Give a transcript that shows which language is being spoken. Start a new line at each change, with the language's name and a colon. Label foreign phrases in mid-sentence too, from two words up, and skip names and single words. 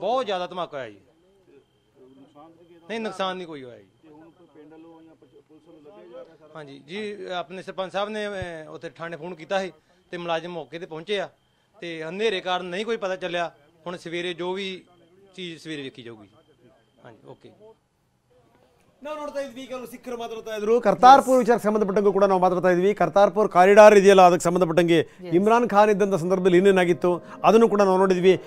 Punjabi: ਬਹੁਤ ਜ਼ਿਆਦਾ ਧਮਾਕਾ ਹੋਇਆ ਜੀ। ਨਹੀਂ ਨੁਕਸਾਨ ਨਹੀਂ ਕੋਈ ਹੋਇਆ ਜੀ। ਤੇ ਹੁਣ ਪਿੰਡ ਵੱਲੋਂ ਜਾਂ ਪੁਲਿਸ ਵੱਲੋਂ ਲੱਭਿਆ ਜਾ ਰਿਹਾ ਸਾਰਾ? ਹਾਂਜੀ ਜੀ, ਆਪਣੇ ਸਰਪੰਚ ਸਾਹਿਬ ਨੇ ਉੱਥੇ ਥਾਣੇ ਫੋਨ ਕੀਤਾ ਸੀ ਤੇ ਮੁਲਾਜ਼ਮ ਮੌਕੇ ਤੇ ਪਹੁੰਚੇ ਆ, ਤੇ ਹਨੇਰੇ ਕਾਰਨ ਨਹੀਂ ਕੋਈ ਪਤਾ ਚੱਲਿਆ। ਹੁਣ ಸವೇರೆ ਜੋ ਵੀ ਚੀਜ਼ ಸವೇರೆ ਵੇਖੀ ਜਾਊਗੀ। ਹਾਂਜੀ ಓಕೆ।
Kannada: ನಾವು ನೋಡ್ತಾ ಇದ್ವಿ ಕೆಲವು ಸಿಖ್ಖರು ಮಾತಾಡ್ತಾ ಇದ್ರು ಕರ್ತಾರ್ಪುರ್ ವಿಚಾರಕ್ಕೆ ಸಂಬಂಧಪಟ್ಟಂಗೂ ಕೂಡ ನಾವು ಮಾತಾಡ್ತಾ ಇದ್ವಿ. ಕರ್ತಾರ್ಪುರ್ ಕಾರಿಡಾರ್ ಇದೆಯಲ್ಲ ಅದಕ್ಕೆ ಸಂಬಂಧಪಟ್ಟಂಗೆ ಇಮ್ರಾನ್ ಖಾನ್ ಇದ್ದಂಥ ಸಂದರ್ಭದಲ್ಲಿ ಏನೇನಾಗಿತ್ತು ಅದನ್ನು ಕೂಡ ನಾವು ನೋಡಿದ್ವಿ.